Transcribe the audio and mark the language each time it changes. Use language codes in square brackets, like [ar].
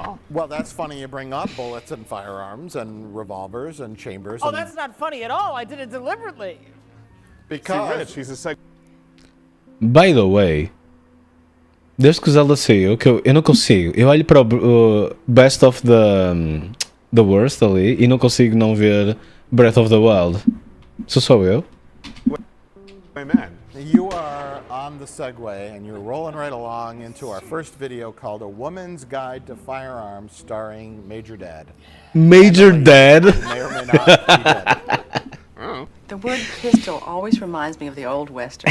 [en] Well, that's funny. You bring up bullets and firearms and revolvers and chambers. Oh, and that's not funny at all. I did it deliberately. See, because Rich, he's a sec. By the way, [pt] desde que o Zelda saiu, que eu não consigo. Eu olho para o Best of the Worst ali e não consigo não ver Breath of the Wild. Sou eu? [en] My man. you are on the Segway and you're rolling right along into our first video called A Woman's Guide to Firearms, starring Major Dad. Major Dad? Who may or may not be dead. The word pistol always reminds me of the old western.